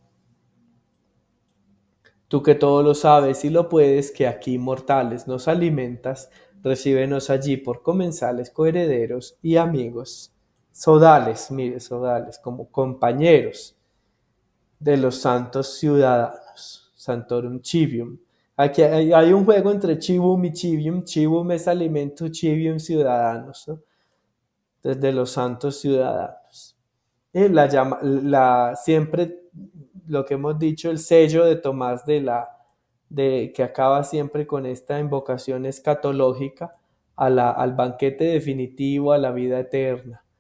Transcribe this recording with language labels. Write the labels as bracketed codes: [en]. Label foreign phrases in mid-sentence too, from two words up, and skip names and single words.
[es] Tú que todo lo sabes y lo puedes, que aquí mortales nos alimentas, recíbenos allí por comensales, coherederos y amigos. Sodales, mire, sodales, como compañeros de los santos ciudadanos. [la] Santorum Civium. [es] Aquí hay un juego entre Civum y Civium. Civum es alimento, Civium ciudadanos, ¿no? Desde los santos ciudadanos. Siempre lo que hemos dicho, el sello de Tomás que acaba siempre con esta invocación escatológica al banquete definitivo, a la vida eterna.